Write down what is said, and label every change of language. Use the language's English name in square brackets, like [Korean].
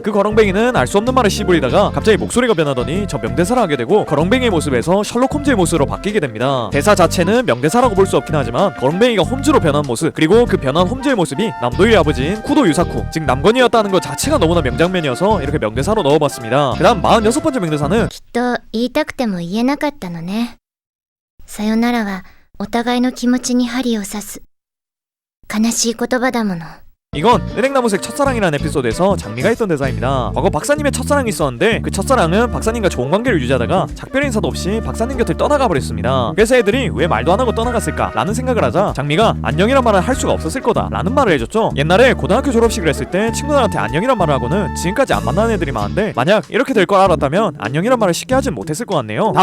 [Korean] 그 거렁뱅이는 알 수 없는 말을 씨부리다가 갑자기 목소리가 변하더니 저 명대사를 하게 되고 거렁뱅이의 모습에서 셜록 홈즈의 모습으로 바뀌게 됩니다. 대사 자체는 명대사라고 볼 수 없긴 하지만 거렁뱅이가 홈즈로 변한 모습, 그리고 그 변한 홈즈의 모습이 남도의 아버지인 쿠도 유사쿠, 즉 남건이었다는 것 자체가 너무나 명장면이어서 이렇게 명대사로 넣어봤습니다. 그 다음 46번째 명대사는 [Japanese] きっと言いたくても言えなかったのね。さよならはお互いの気持ちに針を刺す悲しい言葉だもの。 [Korean] 이건 은행나무색 첫사랑이라는 에피소드에서 장미가 했던 대사입니다. 과거 박사님의 첫사랑이 있었는데 그 첫사랑은 박사님과 좋은 관계를 유지하다가 작별 인사도 없이 박사님 곁을 떠나가 버렸습니다. 그래서 애들이 왜 말도 안 하고 떠나갔을까 라는 생각을 하자 장미가 안녕이란 말을 할 수가 없었을 거다 라는 말을 해줬죠. 옛날에 고등학교 졸업식을 했을 때 친구들한테 안녕이란 말을 하고는 지금까지 안 만나는 애들이 많은데 만약 이렇게 될 걸 알았다면 안녕이란 말을 쉽게 하진 못했을 것 같네요.